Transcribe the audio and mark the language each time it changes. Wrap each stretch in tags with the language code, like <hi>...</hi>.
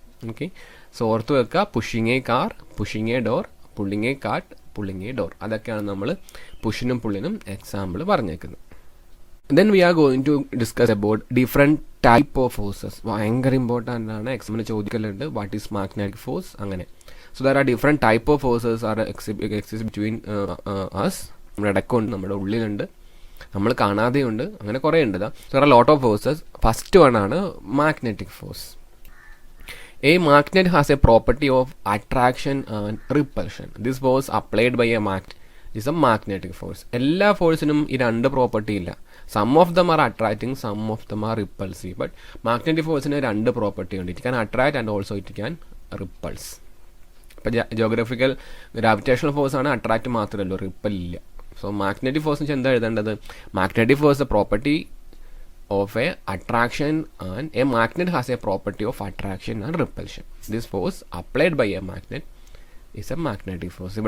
<en>okay, so</en> <ml>ഓർത്ത് വെക്കുക,</ml> <en>Pushing a car, pushing a door, pulling a cart, pulling a door.</en> <ml>അതൊക്കെയാണ് നമ്മൾ പുഷിനും പുള്ളിനും example പറഞ്ഞേക്കുന്നത്.</ml> <en>Then we are going to discuss about different type of forces.</en> <ml>ഭയങ്കര important ആണ്, എക്സാമിന് ചോദിക്കലുണ്ട്.</ml> <en>What is magnetic force, അങ്ങനെ. So there are different type of forces are exist between us.</en> <ml>നമ്മുടെ ഇടയ്ക്കുണ്ട്, നമ്മുടെ ഉള്ളിലുണ്ട്, നമ്മൾ കാണാതെയുണ്ട്, അങ്ങനെ കുറേ ഉണ്ട്.</ml> <en>So there are a lot of forces.</en> <ml>First one ആണ് magnetic force.</ml> <en>A magnet has a property of attraction and repulsion. This force applied by a magnet is a magnetic force.</en> <ml>എല്ലാ ഫോഴ്സിനും ഈ രണ്ട് പ്രോപ്പർട്ടി ഇല്ല.</ml> <en>Some of them are attracting, some of them are repulsive. But magnetic</en> <ml>ഫോഴ്സിന് രണ്ട് property ഉണ്ട്.</ml> <en>It can attract and also it can repulse.</en> <ml>ഇപ്പോൾ geographical gravitational force ആണ്, attract മാത്രമല്ലോ, ripple ഇല്ല.</ml> <en>so magnetic force</en> <ml>വെച്ചാൽ എന്താ എഴുതേണ്ടത്,</ml> <en>Magnetic force a property of a attraction and a magnet has a property of attraction and repulsion. This force applied by a magnet is a magnetic force.</en>